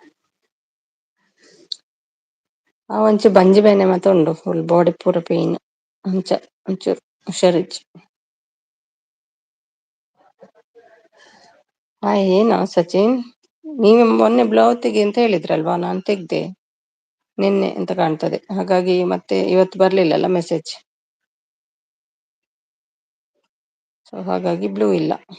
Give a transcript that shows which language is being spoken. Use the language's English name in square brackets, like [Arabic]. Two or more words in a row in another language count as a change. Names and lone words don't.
[Tulu] ಒಂಚೂರು ಬಂಜಿ ಬೇನೆ ಮಾತ ಉಂಡು, [English] full body [Tulu] ಪೂರ ಪೇನ್ ಅಂಚ ಒಂಚೂರು ಹುಷಾರಿಜ್ಜಿ. [Kannada] ಏನೋ ಸಚಿನ್, ನೀವು ಮೊನ್ನೆ ಬ್ಲೌಸ್ ತೆಗಿ ಅಂತ ಹೇಳಿದ್ರಲ್ವಾ, ನಾನು ತೆಗ್ದೆ ನಿನ್ನೆ ಅಂತ ಕಾಣ್ತದೆ. ಹಾಗಾಗಿ ಮತ್ತೆ ಇವತ್ತು ಬರ್ಲಿಲ್ಲಲ್ಲ ಮೆಸೇಜ್, ಸೊ ಹಾಗಾಗಿ ಬ್ಲೂ ಇಲ್ಲ.